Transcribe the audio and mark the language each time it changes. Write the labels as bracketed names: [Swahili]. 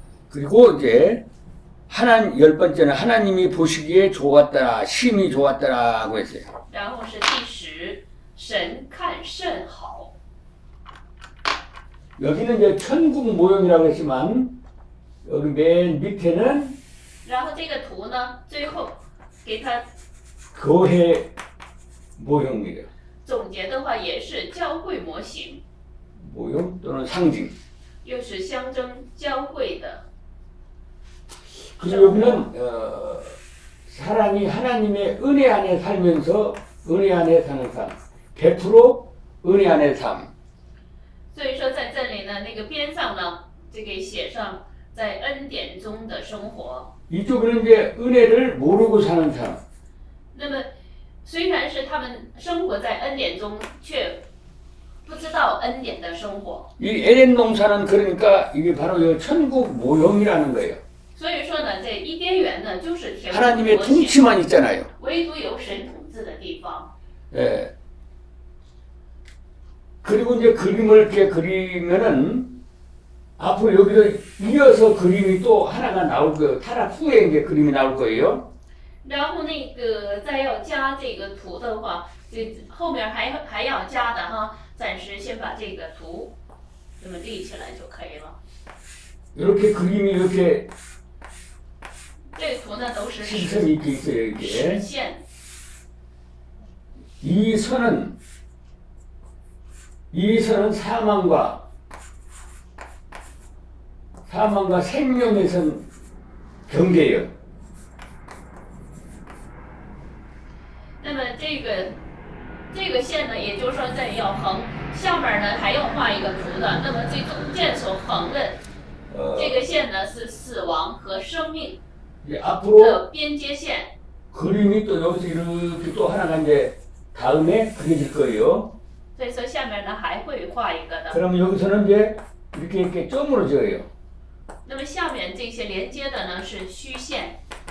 [Korean] 그리고 이제 열 번째는 하나님이 보시기에 좋았더라, 심히 좋았더라고 했어요. [Chinese] 然后是第十，神看甚好。 [Korean] 여기는 이제 천국 모형이라고 했지만 여기 맨 밑에는 [Chinese] 然后这个图呢，最后给它 [Korean] 교회 모형이에요. [Chinese] 总结的话，也是教会模型， [Korean] 모형 또는 상징. [Chinese] 又是象征教会的。 [Korean] 그리고 여기는 사람이 하나님의 은혜 안에 살면서 은혜 안에 사는 삶, 100% 은혜 안에 삶. [Chinese] 所以说在这里呢，那个边上呢，这个写上在恩典中的生活。 [Korean] 이쪽은 이제 은혜를 모르고 사는 삶. [Chinese] 那么虽然是他们生活在恩典中，却不知道恩典的生活。 [Korean] 이 에덴 동산은 그러니까 이게 바로 이 천국 모형이라는 거예요. [Chinese] 所以说呢，这伊甸园呢，就是天国 [Korean] 하나님의 [Chinese] 模型， [Korean] 통치만 있잖아요. [Chinese] 唯独有神统治的地方。 [Korean] 예. 그리고 이제 그림을 이렇게 그리면은 앞으로 여기서 이어서 그림이 또 하나가 나올 거예요. 타락 후에 이제 그림이 나올 거예요. [Chinese] 然后那个再要加这个图的话，这后面还要加的哈，暂时先把这个图这么立起来就可以了。 [Korean] 이렇게 그림이 이렇게 [Chinese] 这个图呢都是 [Korean] 실선이 이렇게 있어요. [Chinese] 实 [Korean] 이게 [Chinese] 线， [Korean] 이 선은 사망과 생명의 선 경계예요. [Chinese] 那么这个线呢，也就是说这里要横，下面呢还要画一个图的。那么这中间所横的这个线呢是死亡和生命 [Korean] 이제 앞으로 [Chinese] 的边界線。 [Korean] 그림이 또 여기서 이렇게 또 하나가 이제 다음에 그려질 거예요. [Chinese] 所以说下面呢还会画一个的。 [Korean] 그러면 여기서는 이제 이렇게 점으로 지어요. [Chinese] 那么下面这些连接的呢是虚线。